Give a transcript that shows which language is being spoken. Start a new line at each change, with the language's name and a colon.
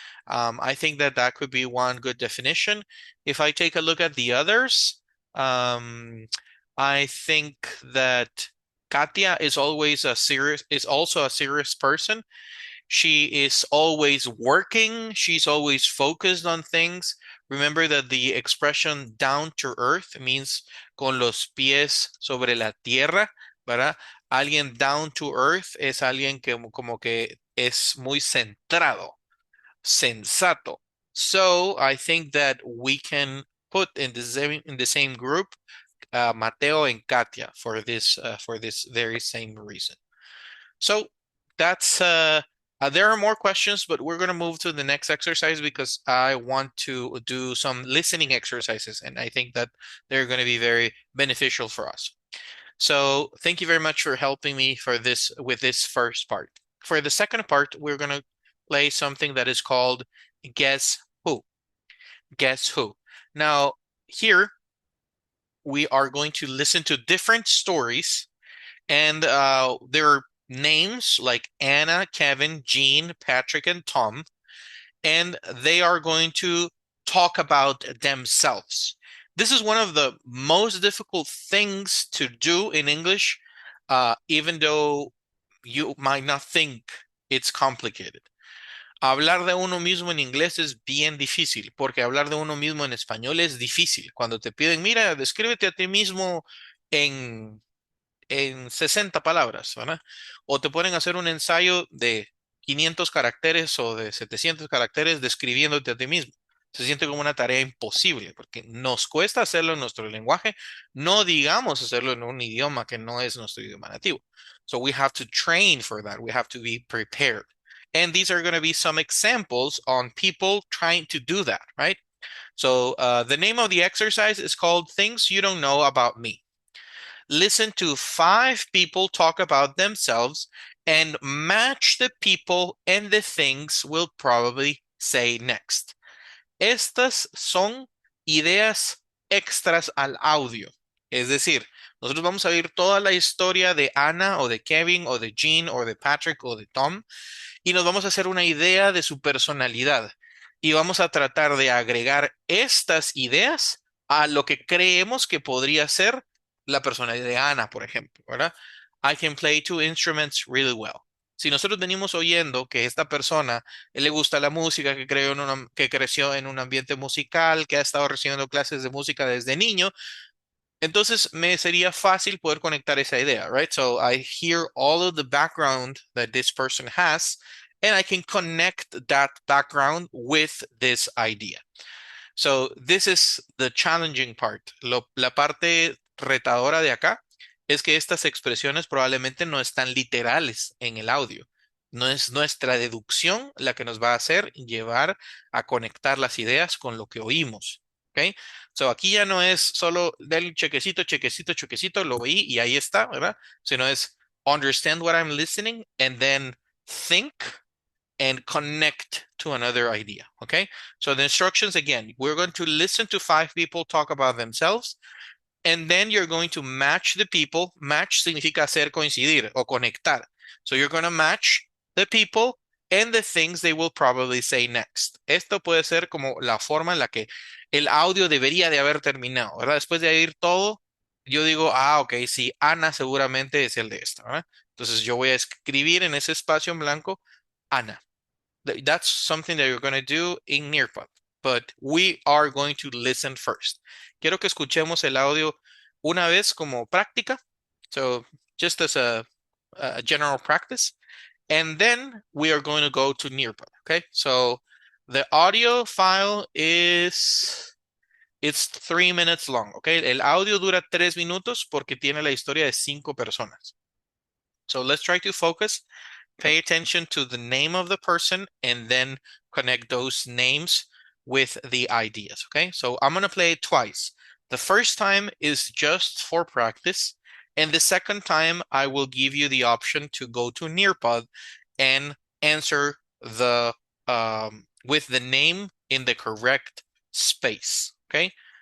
English: I think that could be one good definition. If I take a look at the others, I think that Katia is also a serious person. She is always working. She's always focused on things. Remember that the expression down to earth means
Spanish: con los pies sobre la tierra, ¿verdad? Alguien
English: down to earth
Spanish: es alguien que como que es muy centrado, sensato.
English: So I think that we can put in the same group Mateo and Katia for this very same reason. So that's there are more questions, but we're going to move to the next exercise because I want to do some listening exercises, and I think that they're going to be very beneficial for us. So thank you very much for helping me with this first part. For the second part, we're going to play something that is called Guess Who. Guess Who. Now, here we are going to listen to different stories, and there are names like Anna, Kevin, Jean, Patrick, and Tom, and they are going to talk about themselves. This is one of the most difficult things to do in English, even though you might not think it's complicated.
Spanish: Hablar de uno mismo en inglés es bien difícil, porque hablar de uno mismo en español es difícil. Cuando te piden, mira, descríbete a ti mismo en 60 palabras, ¿verdad? O te ponen a hacer un ensayo de 500 caracteres o de 700 caracteres describiéndote a ti mismo. Se siente como una tarea imposible, porque nos cuesta hacerlo en nuestro lenguaje, no digamos hacerlo en un idioma que no es nuestro idioma nativo.
English: So we have to train for that. We have to be prepared. And these are going to be some examples on people trying to do that, right? So the name of the exercise is called Things You Don't Know About Me. Listen to 5 people talk about themselves and match the people and the things we'll probably say next.
Spanish: Estas son ideas extras al audio. Es decir, nosotros vamos a oír toda la historia de Ana o de Kevin o de Jean o de Patrick o de Tom y nos vamos a hacer una idea de su personalidad y vamos a tratar de agregar estas ideas a lo que creemos que podría ser la personalidad de Ana, por ejemplo, ¿verdad?
English: I can play 2 instruments really well.
Spanish: Si nosotros venimos oyendo que esta persona le gusta la música, que creció en un ambiente musical, que ha estado recibiendo clases de música desde niño, entonces me sería fácil poder conectar esa idea, right?
English: So I hear all of the background that this person has, and I can connect that background with this idea. So this is the challenging part.
Spanish: La parte retadora de acá es que estas expresiones probablemente no están literales en el audio. No es nuestra deducción la que nos va a hacer llevar a conectar las ideas con lo que oímos. ¿Ok? So aquí ya no es solo del chequecito, chequecito, chequecito, lo oí y ahí está, ¿verdad? Sino es
English: understand what I'm listening and then think and connect to another idea. Okay. So the instructions again, we're going to listen to 5 people talk about themselves, and then you're going to match the people.
Spanish: Match significa hacer coincidir o conectar.
English: So you're going to match the people and the things they will probably say next.
Spanish: Esto puede ser como la forma en la que el audio debería de haber terminado, ¿verdad? Después de oír todo, yo digo, ok, sí, Ana seguramente es el de esto, ¿verdad? Entonces yo voy a escribir en ese espacio en blanco, Ana.
English: That's something that you're going to do in Nearpod, but we are going to listen first.
Spanish: Quiero que escuchemos el audio una vez como práctica,
English: so just as a general practice, and then we are going to go to Nearpod, okay? So the audio file it's 3 minutes long, okay?
Spanish: El audio dura 3 minutos porque tiene la historia de 5 personas.
English: So let's try to focus. Pay attention to the name of the person and then connect those names with the ideas, okay? So I'm going to play it twice. The first time is just for practice. And the second time, I will give you the option to go to Nearpod and answer the with the name in the correct space, okay?